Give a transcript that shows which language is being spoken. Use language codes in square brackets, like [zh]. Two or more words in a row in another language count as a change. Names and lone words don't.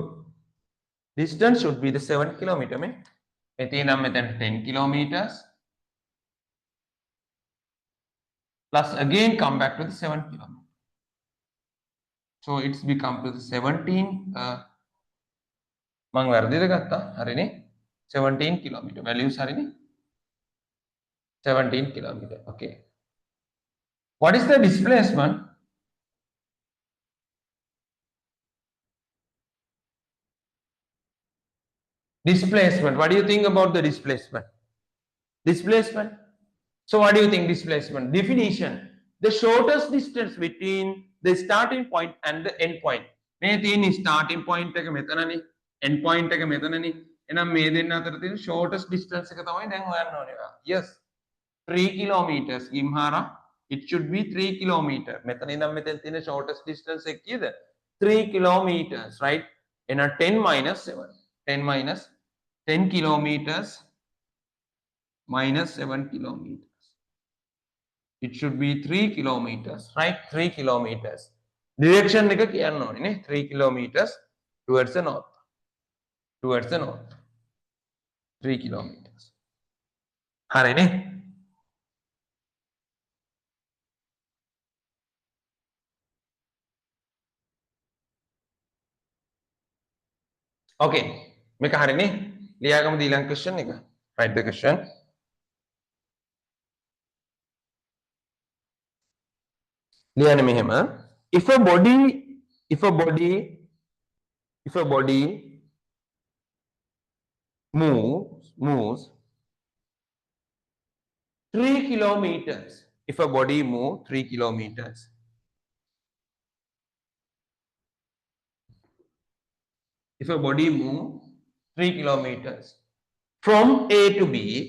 [en] Distance should be the 7 kilometer. Metin 10 kilometers. Plus again come back to the 7 kilometer. So it's become to the 17. [si] Mang වැරදිද ගත්තා? හරිනේ. 17 kilometer. Values හරිනේ. [en] 17 kilometer. Okay. What is the displacement? Displacement. What do you think about the displacement? Displacement. So what do you think displacement? Definition. the shortest distance between the starting point and the end point. [si] මේ තියෙන [en] starting point [si] එක මෙතනනේ, [en] end point [si] එක මෙතනනේ. එහෙනම් මේ දෙන්න අතර තියෙන [en] shortest distance [si] එක තමයි දැන් හොයන්න ඕනේ. Yes. [en] 3 kilometers. ගිම්හාරා. It should be 3 kilometer. [si] මෙතන ඉඳන් මෙතෙන් තියෙන [en] shortest distance [si] එක කීයද? [en] 3 kilometers, right? [si] එහෙනම් 10 minus 7. [en] 10 minus 10 kilometers minus 7 kilometers. It should be 3 kilometers, right? [si] 3 kilometers. Direction එක කියන්න ඕනේ නේ. [en] 3 kilometers towards the north. Towards the north. 3 kilometers. [si] හරිනේ? Okay. මේක හරිනේ? ලියාගමු ඊළඟ question එක. [en] Write the question. [si] ලියන්න මෙහෙම. [en] If a body moves 3 kilometers. If a body moves 3 kilometers. If a body moves 3 kilometers from A to B,